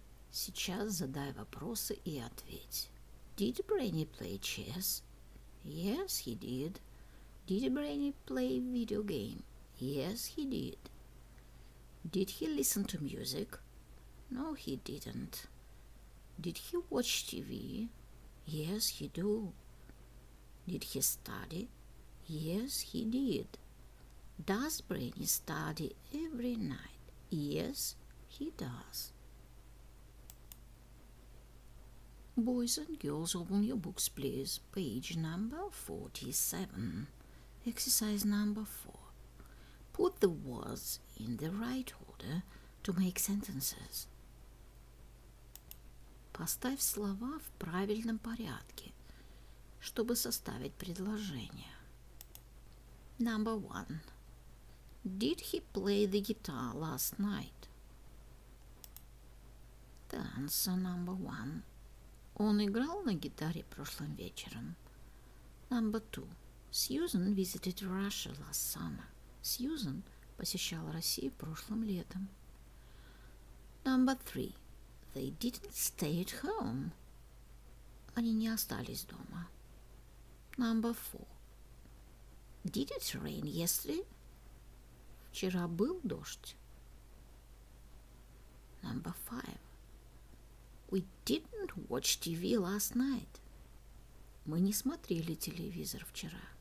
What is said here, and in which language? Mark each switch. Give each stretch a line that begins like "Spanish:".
Russian: Сейчас задай вопросы и ответь.
English: Did Brainy play chess? Yes, he did. Did Brainy play video game? Yes, he did. Did he listen to music? No, he didn't. Did he watch TV? Yes, he do. Did he study? Yes, he did. Does Brainy study every night? Yes, he does. Boys and girls, open your books, please. Page number 47. Exercise number 4. Put the words in the right order to make sentences.
Russian: Поставь слова в правильном порядке, чтобы составить предложение.
English: Number 1. Did he play the guitar last night? The answer number 1.
Russian: Он играл на гитаре прошлым вечером.
English: Number 2. Susan visited Russia last summer.
Russian: Susan посещала Россию прошлым летом.
English: Number 3. They didn't stay at home.
Russian: Они не остались дома.
English: Number 4. Did it rain yesterday?
Russian: Вчера был дождь.
English: Number 5. We didn't watch TV last night.
Russian: Мы не смотрели телевизор вчера.